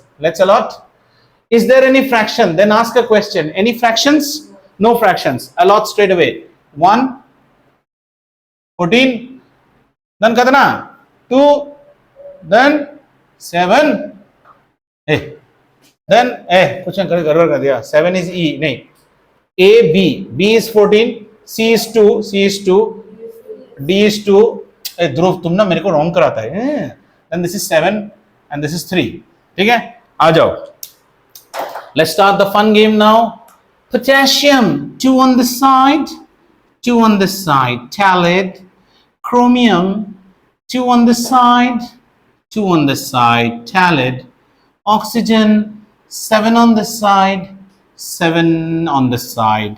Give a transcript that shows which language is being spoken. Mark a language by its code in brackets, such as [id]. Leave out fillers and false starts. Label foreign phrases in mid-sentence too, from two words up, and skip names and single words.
[en] Let's allot. Is there any fraction? Then ask a question. Any fractions? No fractions. Allot straight away. 1, 14. Then katna? 2. Then 7. [hi] Then कुछ गड़बड़ कर दिया. [en] 7 is E. [hi] नहीं. [en] A, B. B is 14. C is 2. C is 2. D is 2. [hi] ध्रुव तुम ना मेरे को रॉन्ग कराता है. [en] Then this is 7 and this is 3. [hi] ठीक है? आ जाओ. [en] Let's start the fun game now. Potassium, 2 on this side, 2 on this side. Phthalate. Chromium, 2 on this side, 2 on this side. Phthalate. Oxygen, 7 on this side, 7 on this side.